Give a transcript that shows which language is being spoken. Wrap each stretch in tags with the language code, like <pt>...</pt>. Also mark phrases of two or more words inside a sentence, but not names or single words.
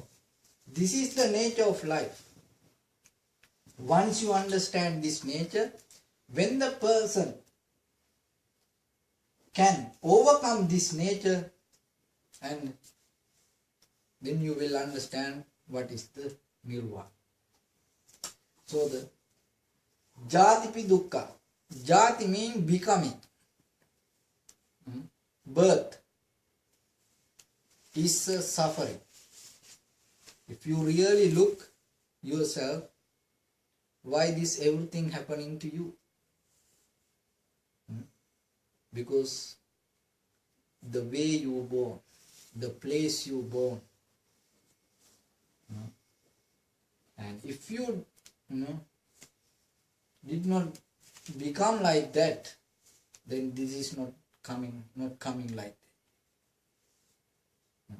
<en>This is the nature of life. Once you understand this nature, when the person can overcome this nature, and then you will understand what is the nirvana. So the</en> <pi>jatipi dukkha.</pi> <en>Jati means becoming. Birth is a suffering. If you really look yourself, why this everything happening to you? Because the way you born, the place you born, and if you did not become like that, then this is not coming like that.</en>